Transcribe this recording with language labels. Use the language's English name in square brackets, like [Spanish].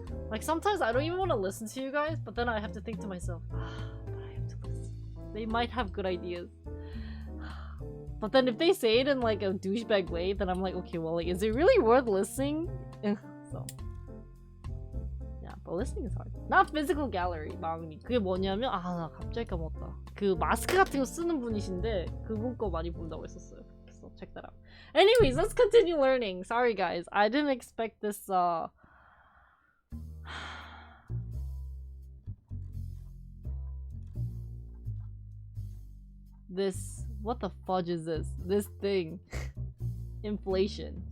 [English] Like sometimes I don't even want to listen to you guys, but then I have to think to myself, but I have to listen. They might have good ideas. But then if they say it in like a douchebag way, then I'm like, okay, well, like, is it really worth listening? So yeah, but listening is hard. Not physical gallery, [Korean] 마음이. 그게 뭐냐면, 나 갑자기 까먹었다. 그 마스크 같은 거 쓰는 분이신데 그분 거 많이 본다고 했었어요. [English] So check that out. Anyways, let's continue learning. Sorry guys, I didn't expect this this, what the fudge is this? This thing. Inflation.